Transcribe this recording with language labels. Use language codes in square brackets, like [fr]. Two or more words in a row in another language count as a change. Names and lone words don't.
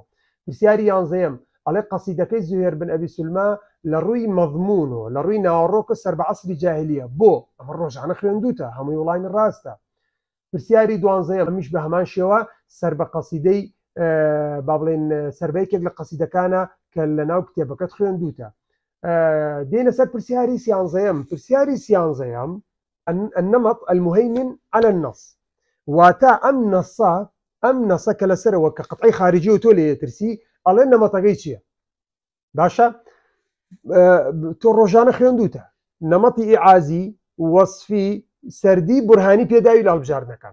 [ckb] پرسیاری یانزەیەم ئەڵێ قەسیدەکەی زوهێر بن ئەبی سولما لە ڕووی مەضمونەوە لە ڕووی ناوەڕۆکە سەر بە عەسری جاهلیە بۆ ئەمە ڕۆژانە خوێندوتە هەمووی وڵای ڕاستە. پرسیاری دوانزەیەم ئەمیش بە هەمان شێوە سەر بە قەسیدەی با بڵێن سەربەیەکێک لە قەسیدەکانە کە لە ناو کتێبەکەت خوێندوتە. دێنە سەر پرسیاری سیانزەیەم. پرسیاری سیانزەیەم [ar] النمط المهيمن على النص [ckb] واتا ئەم نەسە کە لەسەرەوە کە قەتعی خارجی و تۆ لێ ترسی ئەڵێ نەمەتەکەی چییە؟ باشە تۆ ڕۆژانە خوێندوتە نەمەتی ئیعازی وەصفی سەردی بورهانی پێداوی لە هەڵبژاردنەکان.